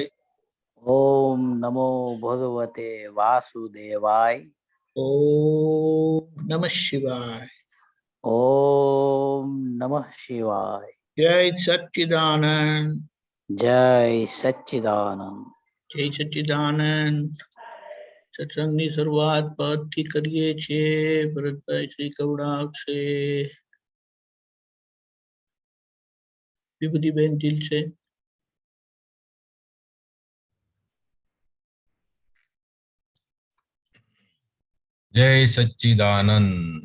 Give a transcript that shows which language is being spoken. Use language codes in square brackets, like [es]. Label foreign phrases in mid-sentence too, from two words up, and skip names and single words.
[sa] ओम नमो भगवते वासुदेवाय, ओम नमः शिवाय। ओम नमः शिवाय। जय सच्चिदानंद, जय सच्चिदानंद। जय सच्चिदानंद। [gu] सत्संगની શરૂઆત પદથી કરીએ છીએ ભરતભાઈ શ્રી કવડાવ છે, વિભૂતિબેન ઢીલ છે। [sa] जय सच्चिदानंद।